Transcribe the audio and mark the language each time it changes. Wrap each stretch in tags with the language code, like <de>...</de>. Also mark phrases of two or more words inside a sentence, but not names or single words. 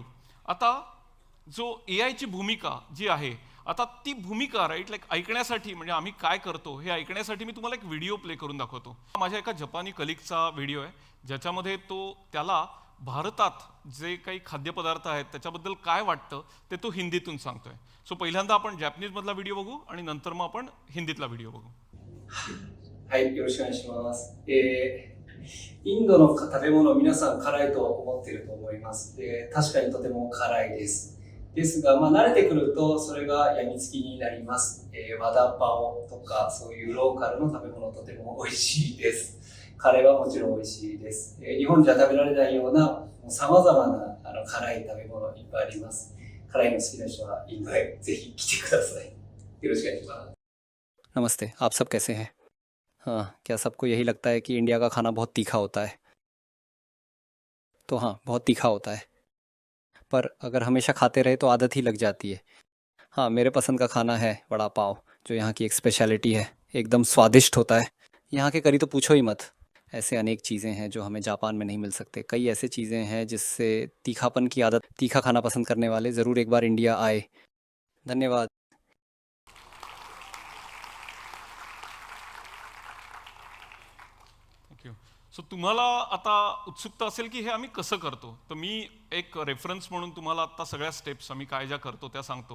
<mr>आता जो AI ची भूमिका जी आहे, आता ती भूमिका</mr> <en>right like</en> <mr>ऐकण्यासाठी म्हणजे आम्ही काय करतो हे ऐकण्यासाठी मी तुम्हाला एक व्हिडिओ प्ले करून दाखवतो. माझ्या एका जपानी कलिगचा व्हिडिओ आहे ज्याच्यामध्ये त्याला भारतात जे काही खाद्यपदार्थ आहेत त्याच्याबद्दल काय वाटतं ते तो हिंदीतून सांगतोय. सो पहिल्यांदा आपण जॅपनीज मधला व्हिडिओ बघू आणि नंतर मग आपण हिंदीतला व्हिडिओ बघू.</mr> <ja>はい、よろしくお願いします。インドの食べ物、皆さん辛いと思っていると思います。確かにとても辛いです。ですが、慣れてくるとそれが病みつきになります。和田パオとかそういうローカルの食べ物とても美味しいです。カレーはもちろん美味しいです。日本じゃ食べられないような様々な辛い食べ物いっぱいあります。辛いの好きな人はインドへぜひ来てください。よろしくお願いします。</ja> <hi>नमस्ते, आप सब कैसे हैं? हाँ, क्या सबको यही लगता है कि इंडिया का खाना बहुत तीखा होता है? तो हाँ, बहुत तीखा होता है, पर अगर हमेशा खाते रहे तो आदत ही लग जाती है। हाँ, मेरे पसंद का खाना है वड़ा पाव, जो यहाँ की एक स्पेशलिटी है। एकदम स्वादिष्ट होता है। यहाँ के करी तो पूछो ही मत। ऐसे अनेक चीज़ें हैं जो हमें जापान में नहीं मिल सकते। कई ऐसे चीज़ें हैं जिससे तीखापन की आदत, तीखा खाना पसंद करने वाले ज़रूर एक बार इंडिया आए। धन्यवाद।</hi> <mr>थँक्यू. सो तुम्हाला आता उत्सुकता असेल की हे आम्ही कसं करतो. तर मी एक रेफरन्स म्हणून तुम्हाला आता सगळ्या स्टेप्स आम्ही काय ज्या करतो त्या सांगतो.</mr>